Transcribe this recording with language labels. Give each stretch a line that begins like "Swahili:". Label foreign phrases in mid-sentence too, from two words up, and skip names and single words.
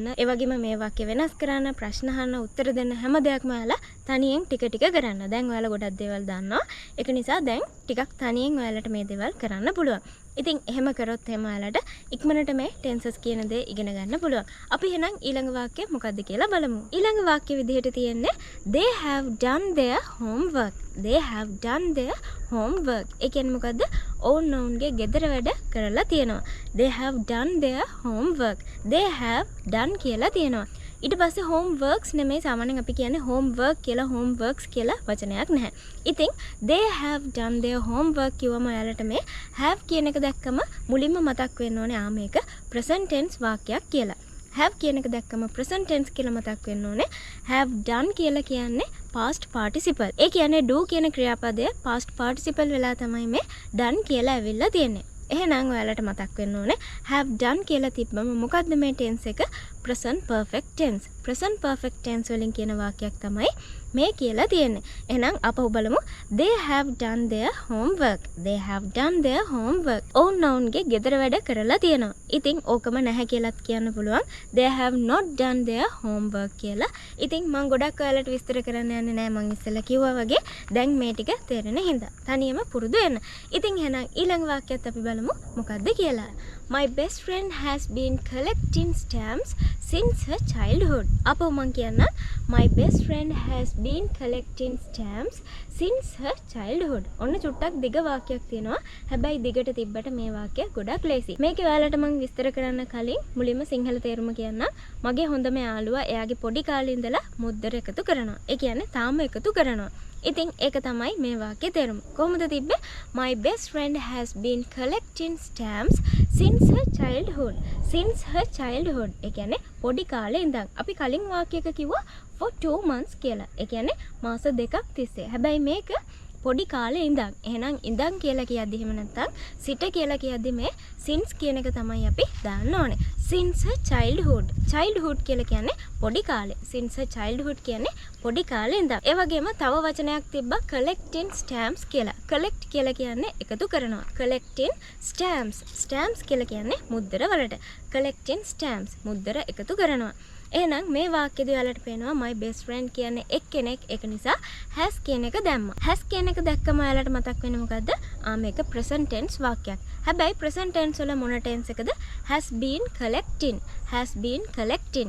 Sinhala: ඒ වගේම මේ වාක්‍ය වෙනස් කරන්න, ප්‍රශ්න අහන්න, උත්තර දෙන්න හැම දෙයක්ම ඔයාලා තනියෙන් ටික ටික කරන්න. දැන් ඔයාලා ගොඩක් දේවල් දන්නවා. ඒක නිසා දැන් ටිකක් තනියෙන් ඔයාලට මේ දේවල් කරන්න පුළුවන්. ඉතින් එහෙම කරොත් එහෙම ඔයාලට ඉක්මනට මේ tenses කියන දේ ඉගෙන ගන්න පුළුවන්. අපි එහෙනම් ඊළඟ වාක්‍ය මොකක්ද කියලා බලමු. ඊළඟ වාක්‍ය විදිහට තියෙන්නේ
English: they have done their homework. They have done their homework.
Sinhala: ඒ කියන්නේ මොකද්ද? ඔවුන්ගේ ගෙදර වැඩ කරලා තියෙනවා.
English: They have done their homework. They have done
Sinhala: කියලා තියෙනවා. ඊට පස්සේ homeworks නෙමෙයි සාමාන්‍යයෙන් අපි කියන්නේ homework කියලා homeworks කියලා වචනයක් නැහැ. ඉතින්
English: they have done their homework
Sinhala: කිව්වම ඔයාලට මේ have කියන එක දැක්කම මුලින්ම මතක් වෙන්න ඕනේ මේක
English: present tense
Sinhala: වාක්‍යයක් කියලා. have කියන එක දැක්කම
English: present tense
Sinhala: කියලා මතක් වෙන්න ඕනේ.
English: have done
Sinhala: කියලා කියන්නේ
English: past participle.
Sinhala: ඒ කියන්නේ do කියන ක්‍රියාපදය
English: past participle
Sinhala: වෙලා තමයි මේ done කියලා ඇවිල්ලා තියෙන්නේ. එහෙනම් ඔයාලට මතක් වෙන්න ඕනේ
English: have done
Sinhala: කියලා තිබ්බම මොකද්ද මේ tense එක?
English: present perfect tense. present perfect tense
Sinhala: වලින් කියන වාක්‍යයක් තමයි මේ කියලා තියෙන්නේ. එහෙනම් අපහු බලමු.
English: They have done their homework. They have done their homework.
Sinhala: ඔවුන්ගේ ගෙදර වැඩ කරලා තියෙනවා. ඉතින් ඕකම නැහැ කියලාත් කියන්න පුළුවන්.
English: They have not done their homework කියලා.
Sinhala: ඉතින් මම ගොඩක් ඔයාලට විස්තර කරන්න යන්නේ නැහැ. මම ඉස්සෙල්ලා කිව්වා වගේ දැන් මේ ටික තේරෙන හින්දා. තනියම පුරුදු වෙන්න. ඉතින් එහෙනම් ඊළඟ වාක්‍යයත් අපි බලමු මොකක්ද කියලා.
English: My best friend has been collecting stamps since her childhood.
Sinhala: අපෝ මං කියන්න
English: my best friend has been collecting stamps since her childhood.
Sinhala: ඔන්න චුට්ටක් දිග වාක්‍යයක් තියෙනවා. හැබැයි දිගට තිබ්බට මේ වාක්‍යය ගොඩක් ලේසි. මේකේ ඔයාලට මං විස්තර කරන්න කලින් මුලින්ම සිංහල තේරුම කියන්න. මගේ හොඳම යාළුවා එයාගේ පොඩි කාලේ ඉඳලා මුද්දර එකතු කරනවා. ඒ කියන්නේ තාම එකතු කරනවා. ඉතින් ඒක තමයි මේ වාක්‍යයේ තේරුම. කොහොමද තිබ්බේ?
English: My best friend has been collecting stamps since her childhood. Since her childhood.
Sinhala: ඒ කියන්නේ පොඩි කාලේ ඉඳන්. අපි කලින් වාක්‍යයක කිව්වා
English: for 2 months
Sinhala: කියලා. ඒ කියන්නේ මාස දෙකක් තිස්සේ. හැබැයි මේක පොඩි කාලේ ඉඳන්. එහෙනම් ඉඳන් කියලා කියද්දි එහෙම නැත්නම් සිට කියලා කියද්දි මේ since කියන එක තමයි අපි දාන්න ඕනේ.
English: Since her childhood. Childhood
Sinhala: කියලා කියන්නේ පොඩි කාලේ.
English: Since her childhood
Sinhala: කියන්නේ පොඩි කාලේ ඉඳන්. ඒ වගේම තව වචනයක් තිබ්බා
English: collecting stamps
Sinhala: කියලා. collect කියලා කියන්නේ එකතු කරනවා.
English: collecting stamps.
Sinhala: stamps කියලා කියන්නේ මුද්දර වලට.
English: collecting stamps.
Sinhala: මුද්දර එකතු කරනවා. එහෙනම් මේ වාක්‍යයේදී ඔයාලට පේනවා
English: my best friend
Sinhala: කියන්නේ එක්කෙනෙක්. ඒක නිසා has කියන එක දැම්මා. has කියන එක දැක්කම ඔයාලට මතක් වෙන්නේ මොකද්ද? මේක
English: present tense
Sinhala: වාක්‍යයක්. හැබැයි
English: present tense
Sinhala: වල මොන tense එකද?
English: has been collecting. has been collecting.